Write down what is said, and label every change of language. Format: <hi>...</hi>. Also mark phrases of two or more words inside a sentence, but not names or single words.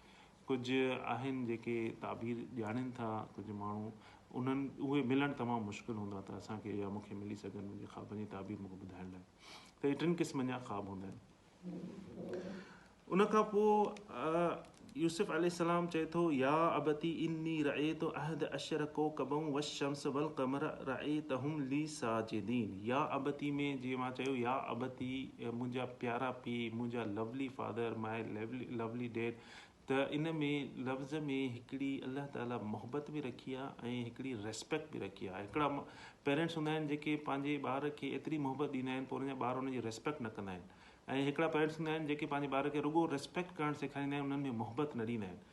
<sd>कुझु आहिनि जेके ताबीर ॼाणनि था कुझु माण्हू, उन्हनि उहे मिलणु तमामु मुश्किल हूंदा त असांखे या मूंखे मिली सघनि मुंहिंजे ख़्वाबनि जी ताबीर मूंखे ॿुधाइण लाइ। त टिनि क़िस्मनि जा ख़्वाब हूंदा आहिनि। उन खां पोइ यूसुफ अलैहिस्सलाम चए थो,</sd> <ar>يا أبت إني رأيت أحد عشر كوكبا والشمس والقمر رأيتهم لي ساجدين. يا أبت</ar> <sd>में जीअं मां चयो,</sd> <ar>يا أبت</ar> <sd>मुंहिंजा प्यारा पीउ, मुंहिंजा</sd> <en>lovely father, my lovely dad,</en> <sd>त इन में लफ़्ज़ में हिकिड़ी अल्लाह ताला मोहबत बि रखी आहे ऐं हिकिड़ी रेस्पेक्ट बि रखी आहे। हिकिड़ा पेरेंट्स हूंदा आहिनि जेके पंहिंजे ॿार खे एतिरी मोहबत ॾींदा आहिनि, पोइ उनजा ॿार उनजी रेस्पेक्ट न कंदा आहिनि। ऐं हिकिड़ा पेरेंट्स हूंदा आहिनि जेके पंहिंजे ॿार खे रुॻो रेस्पेक्ट करणु सेखारींदा आहिनि, उन्हनि में मोहबत न ॾींदा आहिनि।</sd>